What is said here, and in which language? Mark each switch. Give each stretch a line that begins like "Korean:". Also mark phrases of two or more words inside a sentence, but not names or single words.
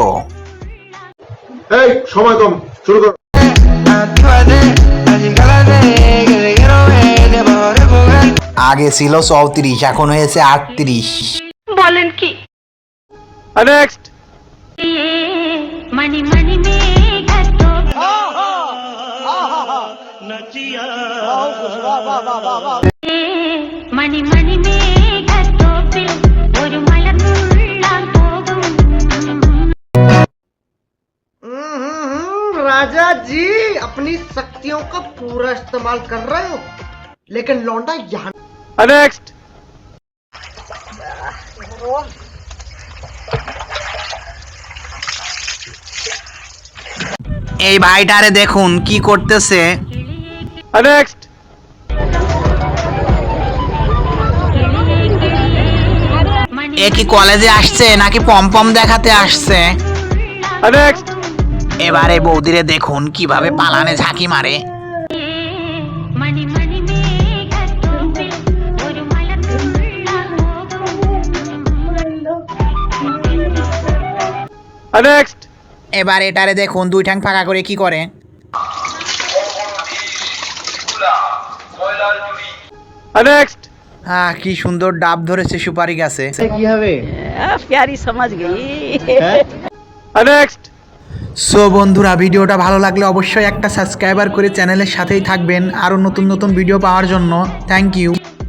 Bangla: এই সময় কম, শুরু কর। আগে ছিল 34, এখন হয়েছে 38। বলেন কি? নেক্সট।
Malayalam: മണി മണി മേഘത്തോ മണി മണി മേഘത്തോപ്പിൽ ഒരു മലർന്നുള്ളാൻ പോകും.
Hindi: राजा जी अपनी शक्तियों का पूरा इस्तेमाल कर रहे हो, लेकिन लौंडा यहाँ नेक्स्ट।
Bangla: এই ভাইটারে দেখুন কি করতেছে। नेक्स्ट। এ কি কলেজে আসছে নাকি পমপম দেখাতে আসছে? नेक्स्ट। এবারে বৌদিরে দেখুন কিভাবে পালানে ঝাঁকি মারে।
Malayalam: മണി മണി മേഘത്തോപ്പിൽ ഒരു മലർന്നുള്ളാൻ പോകും.
Bangla: नेक्स्ट। এবার এটারে দেখুন দুই ঠ্যাং ফাঁকা করে কি করে। नेक्स्ट। কি সুন্দর ডাব ধরেছে সুপারি গাছে।
Hindi: प्यारी समझ गई। नेक्स्ट।
Bangla: সো বন্ধুরা, ভিডিওটা ভালো লাগলে অবশ্যই একটা সাবস্ক্রাইবার করে চ্যানেলের সাথেই থাকবেন আরও নতুন নতুন ভিডিও পাওয়ার জন্য।
English: Thank you.